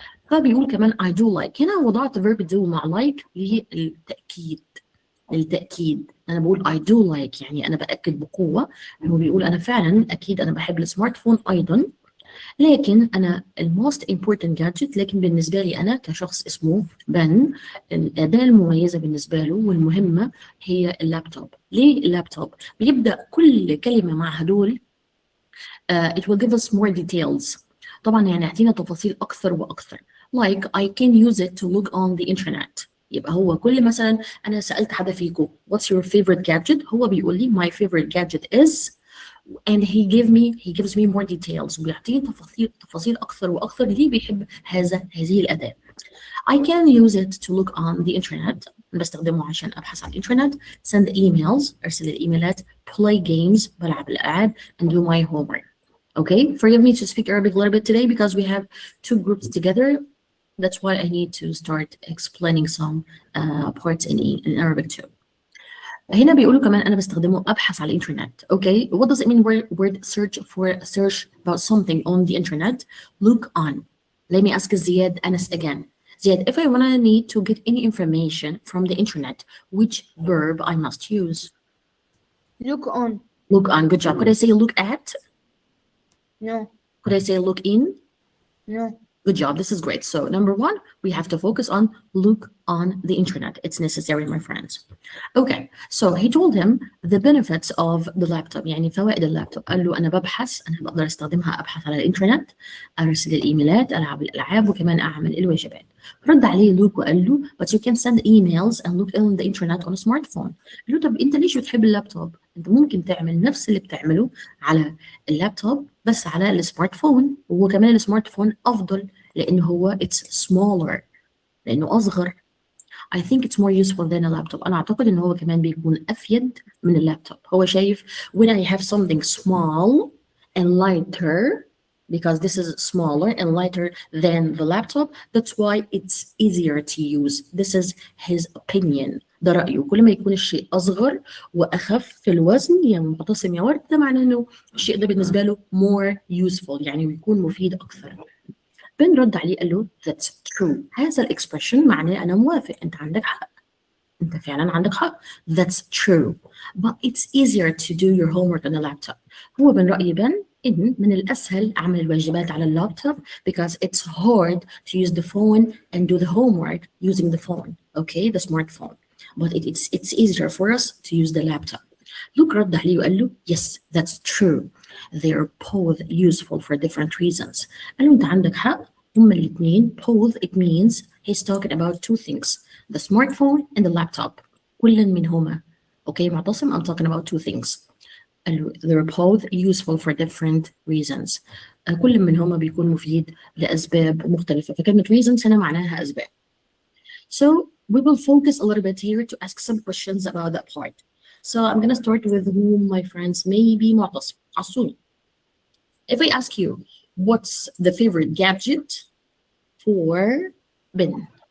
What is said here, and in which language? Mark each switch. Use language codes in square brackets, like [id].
[ar] فبيقول كمان [en] I do like، [ar] هنا وضعت verb do مع like للتأكيد. أنا بقول [en] I do like، [ar] يعني أنا بأكد بقوة. هو بيقول أنا فعلا أكيد أنا بحب السمارت فون أيضا، لكن أنا الموست [en] important gadget، [ar] لكن بالنسبة لي أنا كشخص اسمه بن، الأداة المميزة بالنسبة له والمهمة هي اللابتوب. ليه اللابتوب؟ بيبدأ كل كلمة مع هدول [en] it will give us more details. [ar] طبعا يعني يعطينا تفاصيل أكثر وأكثر. [en] like I can use it to look on the internet. يبقى هو كل مثلا أنا سألت حدا فيكم what's your favorite gadget؟ هو بيقول لي my favorite gadget is، and he gives me more details، وبيعطيني تفاصيل أكثر وأكثر. [ar] ليه بيحب هذه الأداة؟ [en] I can use it to look on the internet، [ar] بستخدمه عشان أبحث عن الإنترنت، [en] send emails، [ar] أرسل الإيميلات، [en] play games، [ar] بلعب الألعاب، [en] and do my homework. Okay, forgive me to speak Arabic a little bit today because we have 2 groups together. That's why I need to start explaining some parts in Arabic too. [ar] هنا بيقولوا كمان أنا بستخدمه أبحث على الإنترنت. [en] Okay, what does it mean word search about something on the internet? Look on. Let me ask Ziad Anas again. Ziad, if I want to need to get any information from the internet, which verb I must use? Look on. Look on. Good job. Could I say look at? No. Could I say look in? No. Good job. This is great. So number 1, we have to focus on look on the internet. It's necessary, my friends. Okay. So he told him the benefits of the laptop، [ar] يعني فوائد اللابتوب. قال له أنا ببحث، أنا بقدر استخدمها أبحث على الإنترنت، أرسل الإيميلات، ألعب الألعاب، وكمان أعمل الواجبات. رد عليه لوك وقال له [en] but you can send emails and look on the internet on a smartphone. [ar] قال له طب أنت ليش بتحب اللابتوب؟ أنت ممكن تعمل نفس اللي بتعمله على اللابتوب بس على السمارت فون، وهو كمان السمارت فون أفضل لأنه هو [en] it's smaller، [ar] لأنه أصغر. [en] I think it's more useful than a laptop. [ar] أنا أعتقد إنه هو كمان بيكون أفيد من اللابتوب. هو شايف [en] when I have something small and lighter, because this is smaller and lighter than the laptop, that's why it's easier to use. This is his opinion. [ar] ده رأيه. كل ما يكون الشيء أصغر وأخف في الوزن يا معتصم يا ورد، ده معناه إنه الشيء ده بالنسبة له [en] more useful، [ar] يعني بيكون مفيد أكثر. بن رد عليه قال له [en] that's true. [ar] هذا الإكسبريشن معناه أنا موافق، أنت عندك حق، أنت فعلا عندك حق. [en] That's true but it's easier to do your homework on a laptop. [ar] هو من رأي بن إن من الأسهل أعمل الواجبات على اللابتوب [en] because it's hard to use the phone and do the homework using the phone, okay, the smartphone, but it's easier for us to use the laptop. [ar] لوك رد عليه وقال له [en] yes that's true, they're both useful for different reasons. [ar] قال له أنت عندك حق، هما الاثنين [en] both it means he's talking about 2 things, the smartphone and the laptop. [ar] كل منهما. [en] Okay معتصم I'm talking about 2 things. [ar] قال له [en] they're both useful for different reasons. [ar] كل منهما بيكون مفيد لأسباب مختلفة. فكلمة reasons هنا معناها أسباب. [en] So we will focus a little bit here to ask some questions about that part. So I'm going to start with whom, my friends? Maybe معتصم. عصوني. If I ask you, what's the favorite gadget for Ben?